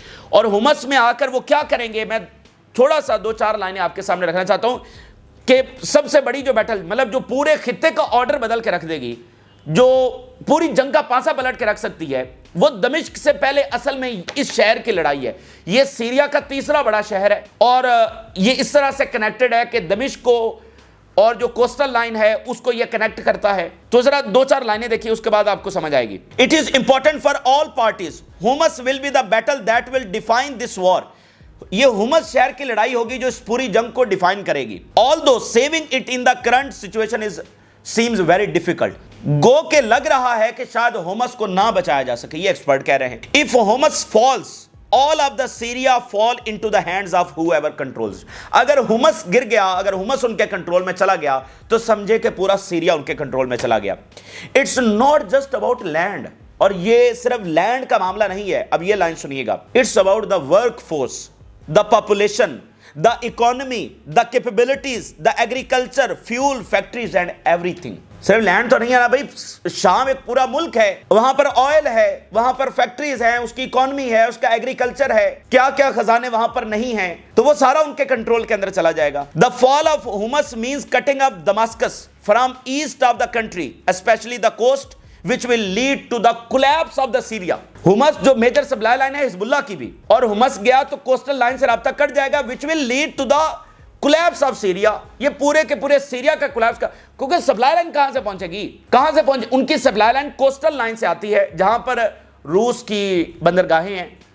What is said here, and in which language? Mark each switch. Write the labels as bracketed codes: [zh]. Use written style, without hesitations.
[ur] اور ہومس میں آ کر وہ کیا کریں گے, میں تھوڑا سا 2-4 لائنیں آپ کے سامنے رکھنا چاہتا ہوں کہ سب سے بڑی جو بیٹل, مطلب جو پورے خطے کا آرڈر بدل کے رکھ دے گی, جو پوری جنگ کا پانسا پلٹ کے رکھ سکتی ہے, وہ دمشق سے پہلے اصل میں اس شہر کی لڑائی ہے. یہ سیریا کا تیسرا بڑا شہر ہے, اور یہ اس طرح سے کنیکٹڈ ہے کہ دمشق کو اور جو کوسٹل لائن ہے اس کو یہ کنیکٹ کرتا ہے. تو ذرا 2-4 لائنیں دیکھیے, اس کے بعد آپ کو سمجھ آئے گی. [en] It is important for all parties. Homs will be the battle that will define this war. [ur] یہ ہومس شہر کی لڑائی ہوگی جو اس پوری جنگ کو ڈیفائن کرے گی. [en] Although saving it in the current situation seems very difficult. [ur] گو کہ لگ رہا ہے کہ شاید ہومس کو نہ بچایا جا سکے, یہ ایکسپرٹ کہہ رہے ہیں. [en] If Homs falls, all of the Syria fall into the hands of whoever controls. [ur] اگر ہومس گر گیا, اگر ہومس ان کے کنٹرول میں چلا گیا تو سمجھے کہ پورا سیریا ان کے کنٹرول میں چلا گیا. [en] It's not just about land. [ur] اور یہ صرف لینڈ کا معاملہ نہیں ہے. اب یہ لائن سنیے گا. [en] It's about the workforce, the population, the economy, the capabilities, the agriculture, fuel, factories and everything. [ur] صرف لینڈ تو نہیں ہے نا بھائی, شام ایک پورا ملک ہے, وہاں پر آئل ہے, وہاں پر فیکٹریز ہیں, اس کی اکانومی ہے, اس کا ایگریکلچر ہے, کیا کیا خزانے وہاں پر نہیں ہیں, تو وہ سارا ان کے کنٹرول کے اندر چلا جائے گا. [en] The fall of Homs means cutting off Damascus from east of the country, especially the coast, which will lead to the collapse of the Syria. [ur] Homes جو میجر سپلائی لائن ہے حزب اللہ کی بھی, اور ہومس گیا تو کوسٹل لائن سے رابطہ کٹ جائے گا, [en] which will lead to the collapse of Syria. [ur] یہ پورے کے پورے سیریا کا کولیپس کا, کیونکہ سپلائی لائن کہاں سے پہنچے گی, کہاں سے پہنچے, ان کی سپلائی لائن کوسٹل لائن سے آتی ہے جہاں پر روس کی بندرگاہیں ہیں.